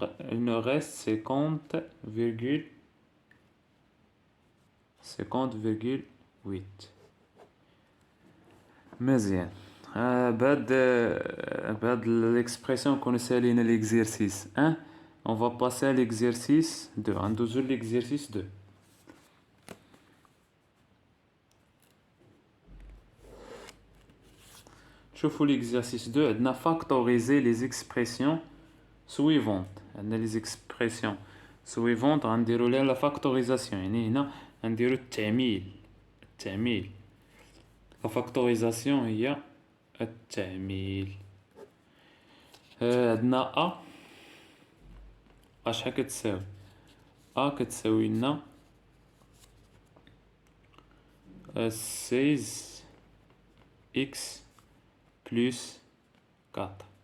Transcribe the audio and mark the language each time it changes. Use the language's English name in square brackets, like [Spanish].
[French] il nous reste 50.8. [Arabic] مزيان. بهاد l'expression كون سالينا l'exercice 1. [French] on va passer à l'exercice 2. [Arabic] غندوزو l'exercice 2. شوفوا l'exercice 2. عندنا [French] factoriser les expressions suivantes. [Arabic] عندنا [French] les expressions suivantes [Arabic] غنديرو لها لا factorisation. يعني هنا غنديرو التعميل. لا factorisation هي التعميل. عندنا شحال كتساوي؟ كتساوي لنا 16 x بلس 4.